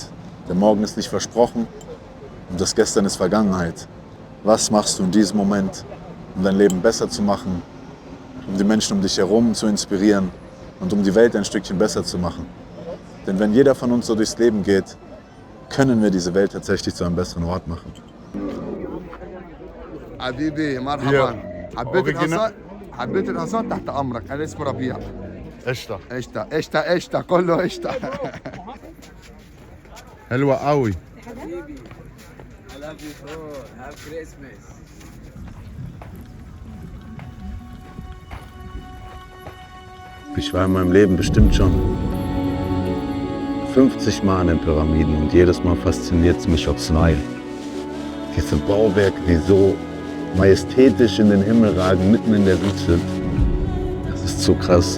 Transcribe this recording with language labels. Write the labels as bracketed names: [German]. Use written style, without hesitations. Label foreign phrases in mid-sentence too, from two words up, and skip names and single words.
[German] Der Morgen ist nicht versprochen und das Gestern ist Vergangenheit. Was machst du in diesem Moment, um dein Leben besser zu machen, um die Menschen um dich herum zu inspirieren und um die Welt ein Stückchen besser zu machen? Denn wenn jeder von uns so durchs Leben geht, können wir diese Welt tatsächlich zu einem besseren Ort machen. [Arabic] حبيبي مرحبا حبيت الحصان تحت امرك انا اسمي ربيع قشطة قشطه كله قشطه حلوة قوي. [English] حبيبي I love you too. Have Christmas. [German] Ich war in meinem Leben bestimmt schon 50 Mal in den Pyramiden und jedes Mal fasziniert es mich aufs Neue. Diese Bauwerke, die so majestätisch in den Himmel ragen, mitten in der Wüste, das ist so krass.